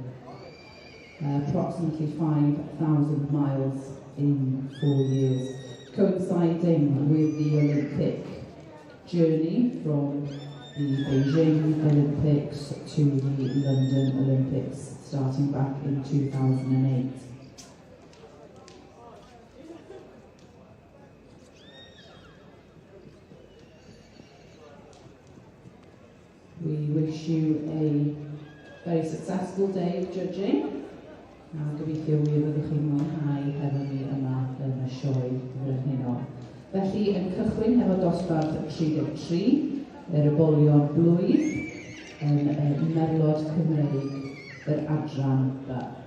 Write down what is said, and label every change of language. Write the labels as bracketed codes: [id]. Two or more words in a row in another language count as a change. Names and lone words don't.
[en] Approximately 5,000 miles in 4 years, coinciding with the Olympic journey from the Beijing Olympics to the London Olympics, starting back in 2008. We wish you a very successful day of judging. [cy] A gobeithio wir fyddwch chi'n mwynhau hefo ni yma yn y sioe frenhinol. Felly, yn cychwyn hefo dosbarth 33, yr ybolion blwydd yn Merlod Cymreig yr adran B.